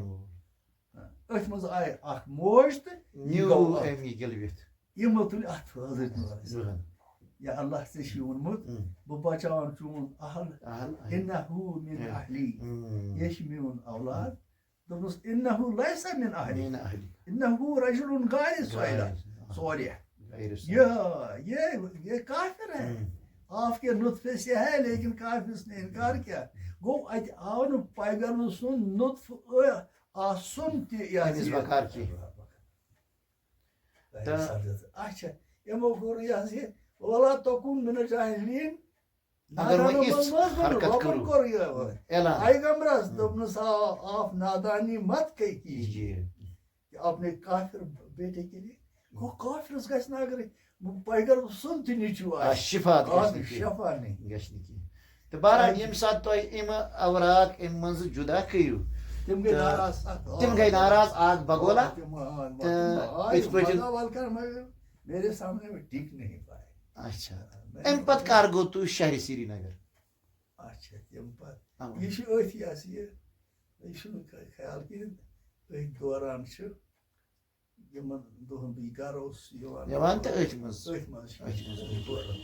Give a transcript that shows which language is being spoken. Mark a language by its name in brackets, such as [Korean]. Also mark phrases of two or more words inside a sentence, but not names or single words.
[Kashmiri] أتھۍ منٛز آیہِ اکھ موج تہٕ یِمو تُلۍ اَتھٕ حضرت یا اللہ ژےٚ چھُے ووٚنمُت بہٕ بچاوان چون اہل [Arabic] اِنہو من اہلی [Kashmiri] یہِ چھُ میون اولاد دوٚپنَس [Arabic] اِنہو لیسَ من اہلی اِنہو رجل صالح [Urdu] یہ کافر ہے آپ کے نطفے سے ہے لیکن کافر نے انکار کیا [Kashmiri] گو اتہِ آو نہٕ پیغمبر سُنٛد نطف آسُن تہِ اچھا یِمو کوٚر یہِ حظ یہِ [Arabic] ولا تکُن من الجاہلین [Kashmiri] کوٚر یہِ پیغمبرس دوٚپنَس [Urdu] آپ نادانی مت کیجیے اپنے کافر بیٹے کے لیے [Kashmiri] گوٚو کافرس گژھِ نہٕ اگر پیغمبر سُنٛد تہِ نیٚچوٗ آسہِ شفا [Urdu] نہیں [Kashmiri] گژھِ نہٕ کینٛہہ تہٕ بہرحال ییٚمہِ ساتہٕ تۄہہِ یِم اوراق اَمہِ منٛزٕ جُدا کٔرِو تِم گٔے ناراض اکھ بگولا [Urdu] میرے سامنے میں ٹِک نہیں پائے [Kashmiri] اچھا اَمہِ پتہٕ کر گوٚو تُہۍ شہرِ سری نگر اچھا تَمہِ پتہٕ یہِ چھُ أتھۍ یہِ چھُنہٕ خیال کِہیٖنۍ أتھۍ دوران چھُ یِمن دۄہن بہٕ یہِ گرٕ اوسُس یِوان یِوان تہٕ أتھۍ منٛز أتھۍ منٛز چھِ أتھۍ منٛز.